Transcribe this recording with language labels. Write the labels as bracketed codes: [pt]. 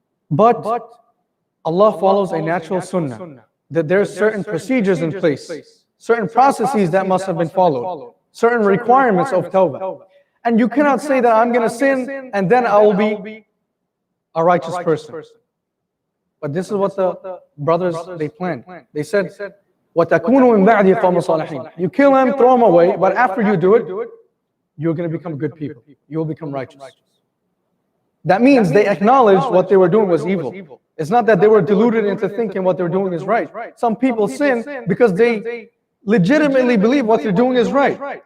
[en] But Allah follows a natural sunnah, that there are certain procedures in place, certain processes that must have been followed, certain requirements of tawbah. And you cannot say that I'm going to sin and then I will be a righteous person. But this is what the brothers, they planned. They said, [ar] وَتَكُونُ مِن بَعْدِهِ قَوْمًا صَالِحِينَ. [en] You kill him, throw him away, but after you do it, you're going to become good people. You will become righteous. That means they acknowledged what they were doing was evil. It's not that they were deluded into thinking what they're doing is right. Some people sin because they legitimately believe what they're doing is right.